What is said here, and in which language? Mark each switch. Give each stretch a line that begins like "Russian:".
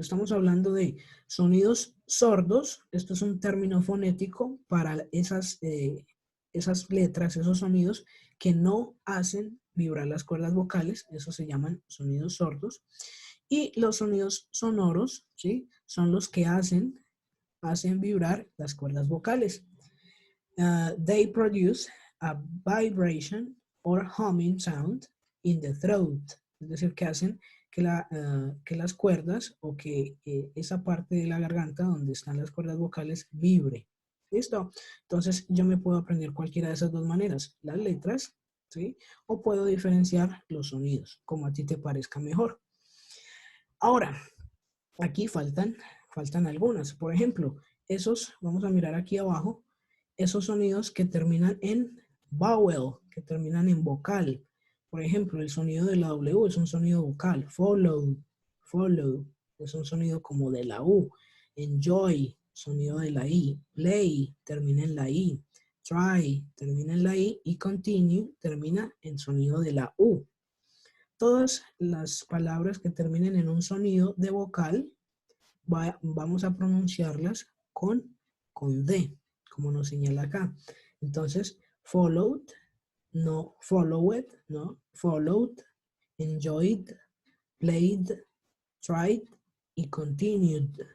Spanish: Estamos hablando de sonidos sordos. Esto es un término fonético para esas letras, esos sonidos que no hacen vibrar las cuerdas vocales. Eso se llaman sonidos sordos. Y los sonidos sonoros, ¿sí? Son los que hacen hacen vibrar las cuerdas vocales.
English: They produce a vibration or humming sound in the throat.
Spanish: Es decir, que hacen que las cuerdas o que esa parte de la garganta donde están las cuerdas vocales vibre. ¿Listo? Entonces yo me puedo aprender cualquiera de esas dos maneras, las letras, ¿sí? O puedo diferenciar los sonidos, como a ti te parezca mejor. Ahora, aquí faltan algunas. Por ejemplo, vamos a mirar aquí abajo, esos sonidos que terminan en vowel, que terminan en vocal. Por ejemplo, el sonido de la W es un sonido vocal. Follow, es un sonido como de la U. Enjoy, sonido de la I. Play, termina en la I. Try, termina en la I. Y continue, termina en sonido de la U. Todas las palabras que terminen en un sonido de vocal, vamos a pronunciarlas con D, como nos señala acá. Entonces, followed, no followed, no followed, enjoyed, played, tried y continued.